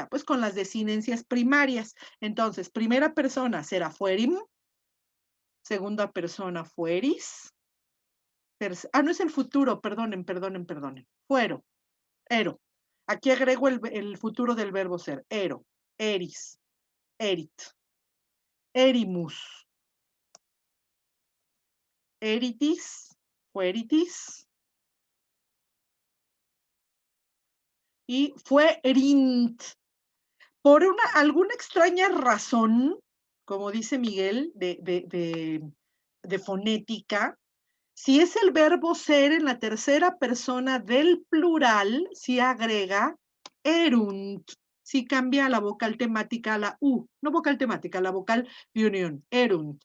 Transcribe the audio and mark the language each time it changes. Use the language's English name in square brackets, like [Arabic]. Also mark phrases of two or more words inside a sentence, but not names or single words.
[Spanish] Pues con las desinencias primarias. Entonces, primera persona será fuerim, segunda persona fueris. No es el futuro, perdonen. [Latin] Fuero, ero. [Spanish] Aquí agrego el futuro del verbo ser. [Latin] Ero, eris, erit, erimus, eritis, fueritis. [Spanish] Y fuerint. Por alguna extraña razón, como dice Miguel, de fonética, si es el verbo ser en la tercera persona del plural, si agrega erunt, si cambia la vocal temática a la U, no vocal temática, la vocal de unión, erunt.